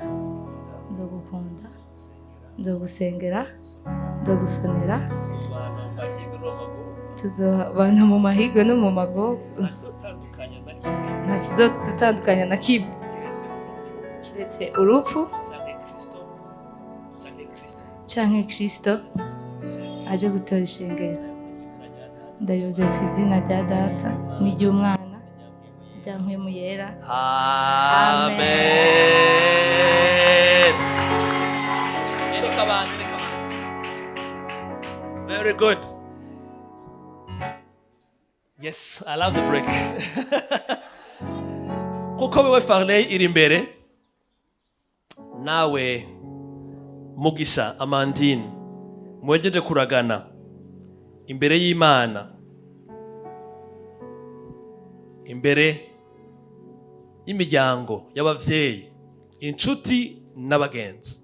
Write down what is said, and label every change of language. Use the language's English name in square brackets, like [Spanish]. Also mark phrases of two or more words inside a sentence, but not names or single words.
[Rundi] Nzogukunda, nzogusengera, nzogusonera, tuzobana mu mahirwe no mu magogo, nta kizodutandukanya na kimwe kiretse urupfu canke Kristo aje gutora ishengero. Ndabivuze ku izina rya Data n'iry'Umwana n'irya Mpwemu Yera. [English] Amen. Very good. Yes, I love the break. [Rundi] Kuko wewe Farley iri imbere nawe Mugisha Amandine mwejeje kuragana imbere y'Imana, imbere y'imiryango y'abavyeyi, inshuti n'abagenzi.